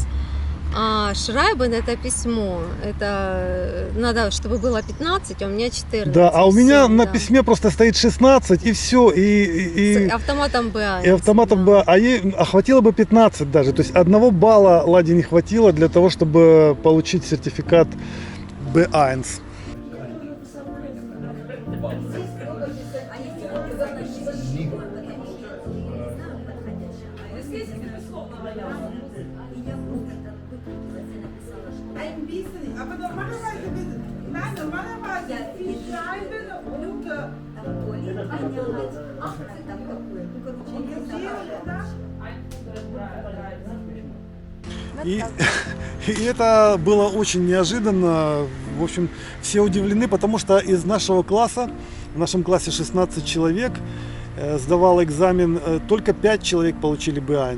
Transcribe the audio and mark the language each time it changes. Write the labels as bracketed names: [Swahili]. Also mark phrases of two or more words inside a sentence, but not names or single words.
[Russian] А Шрайбен это письмо, это надо, чтобы было 15, а у меня 14. Да, а у меня всё, на да. письме просто стоит 16 и все. С автоматом B1. И автоматом да. бы, а ей хватило бы 15 даже. То есть 1 балла Ладе не хватило для того, чтобы получить сертификат B1. [German] Ein bisschen, aber normalerweise, nein, normalerweise, die schreiben und [Russian] И это было очень неожиданно. В общем, все удивлены, потому что из нашего класса, в нашем классе 16 человек, сдавал экзамен, только 5 человек получили B1.